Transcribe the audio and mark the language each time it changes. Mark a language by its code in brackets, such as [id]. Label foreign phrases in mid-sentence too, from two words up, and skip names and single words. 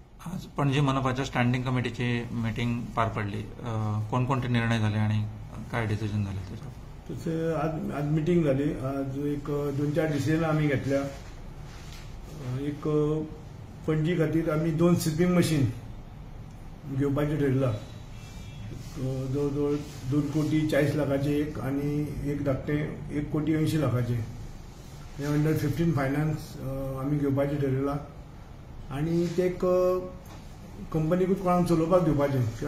[mr] आज पणजी मनपाच्या स्टँडिंग कमिटीची मीटिंग पार पडली. कोणकोणते निर्णय झाले आणि काय डिसिजन झाले त्याच्यावर? तसे आज मीटिंग झाली. आज एक 2-4 डिसिजन आम्ही घेतल्या. [kok] एक पणजी खातीर आम्ही 2 स्विपिंग मशीन घेवपाचे ठरला. जवळजवळ 2,40,40,00,000चे एक आणि एक धाकटे 1,80,00,000चे. हे अंडर 15 फायनान्स आम्ही घेवपाचे ठरयला आणि ते एक कंपनीकूच कोणाक चलोवपाक दिवपाचें.